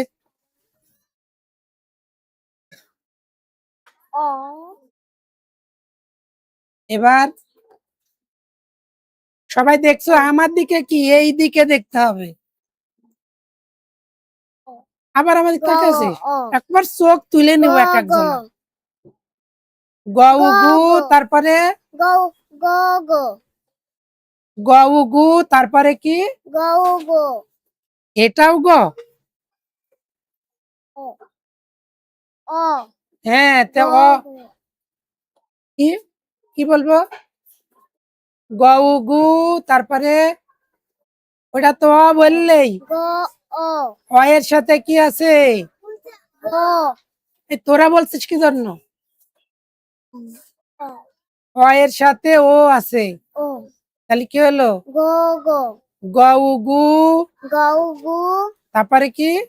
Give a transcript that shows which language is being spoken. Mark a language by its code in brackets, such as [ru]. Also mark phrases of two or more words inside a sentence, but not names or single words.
[bn] অ এবার সবাই দেখছো আমার দিকে, কি এই দিকে দেখতে হবে। আবার আমাদের গ তাকাছে, অ একবার চোখ তুলে গ নিব এক গ একজন। গ গ উ গু, গ তারপরে গউ গ গ গ উ গু, তারপরে কি? গউ গো এটাও গ। অ অ হ্যাঁ, গ তো অ গো কি, কি বলবো? গ উ গু, তারপরে ওটা তো অ বললেই। গ অ অ এর সাথে কি আছে? গ এই তোরা বলছিস কি জন্য? অ অ এর সাথে ও আছে, ও তাহলে কি হলো? গ গো গ উ গু, গউ গু তারপরে কি?